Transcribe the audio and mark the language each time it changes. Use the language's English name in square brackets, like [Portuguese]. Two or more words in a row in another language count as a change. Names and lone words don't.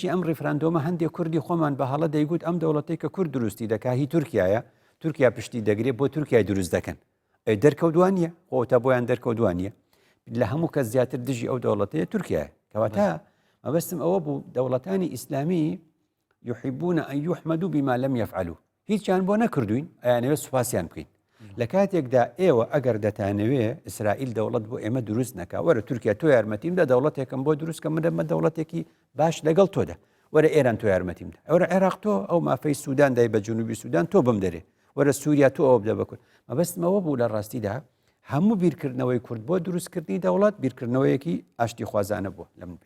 [Central Kurdish] ئەم ڕیفراندۆمە هەندێک کوردی خۆمان بە هەڵە دەیگوت ئەم دەوڵەتی کە کورد دروستی دەکا هی تورکایە تورکیا پشتی دەگرێت بۆ تورکای دروست دەکەن دەرکەوتوانە خۆتە بۆیان دەرکەوتوانە لە هەموو کەس زیاتر دژی ئەو دەوڵەتەیە تورکایە کەواتە مەبەستم ئەوە بوو دەوڵەتانی ئیسلامی [Arabic] یحبون ئەن یحمدوا بما لم يفعلوا [Central Kurdish] هیچیان بۆ نەکردوین ئەیانەوێت سوپاسیان بکەین لە کاتێکدا ئێوە ئەگەر دەتانەوێ ئیسرائیل دەوڵەت بۆ ئێمە دروست نەکا وەرە تورکیا تۆ یارمەتیمدا دەوڵەتێکم بۆ دروست کە مدەمە دەوڵەتێکی باش لەگەڵ تۆدا وەرە ئێران تۆ یارمەتیمدا ئەوە عێراق تۆ ئەو مافەی سوودان دای بە جنوبی سوودان تۆ بم دەرێ وەرە سووریا تۆ ئەو بدە بکن مەبەستمەوە بوو لە ڕاستیدا هەموو بیرکردنەوەی کورد بۆ دروستکردنی دەوڵەت بیرکردنەوەیەکی ئاشتی خوازانە بووە لە من پێ